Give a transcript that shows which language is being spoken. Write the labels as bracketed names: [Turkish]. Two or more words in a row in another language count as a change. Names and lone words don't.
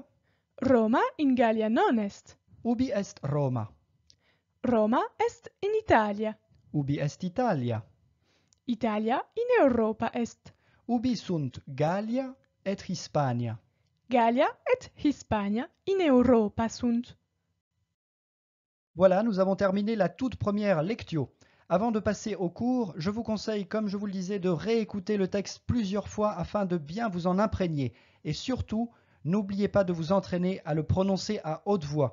[Latin] Roma in Gallia non est. Ubi est Roma? Roma est in Italia. Ubi est Italia? Italia in Europa est. Ubi sunt Gallia et Hispania? Gallia et Hispania in Europa sunt. [French] Voilà, nous avons terminé la toute première lectio. Avant de passer au cours, je vous conseille, comme je vous le disais, de réécouter le texte plusieurs fois afin de bien vous en imprégner. Et surtout, n'oubliez pas de vous entraîner à le prononcer à haute voix.